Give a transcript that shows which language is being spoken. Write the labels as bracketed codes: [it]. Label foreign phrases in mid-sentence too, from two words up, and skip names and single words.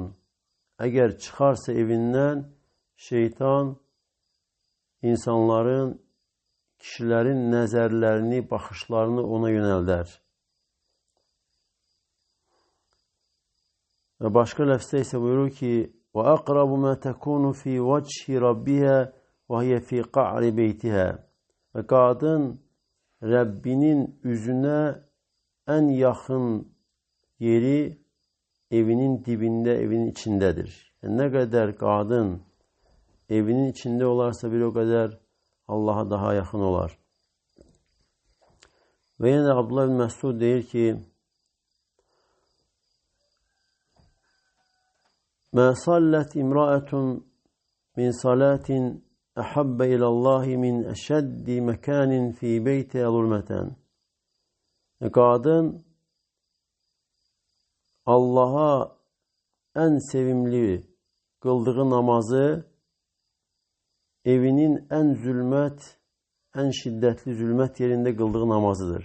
[az] Əgər çıxarsa evindən, şeytan insanların, kişilərin nəzərlərini, baxışlarını ona yönəldər. Və başqa ləfzdə isə buyurur ki, [ar] وَأَقْرَبُ مَا تَكُونُ فِي وَجْهِ رَبِّهَا وَهِيَ فِي قَعْرِ بَيْتِهَا. [az] Və qadın Rəbbinin üzünə ən yaxın yeri evinin dibində, evinin içindədir. Yəni, nə qədər qadın evinin içində olarsa bir o qədər Allaha daha yaxın olar. Və yenə də Abdullah ibn Məsud deyir ki, [ar] مَا صَلَّتْ إِمْرَأَةٌ مِنْ صَلَاةٍ أَحَبَّ إِلَى اللّٰهِ مِنْ أَشَدِّ مَكَانٍ فِي بَيْتِهَا ظُلْمَةً. [az] Qadın Allah'a ən sevimli qıldığı namazı evinin ən zülmət, ən şiddətli zülmət yerində qıldığı namazıdır.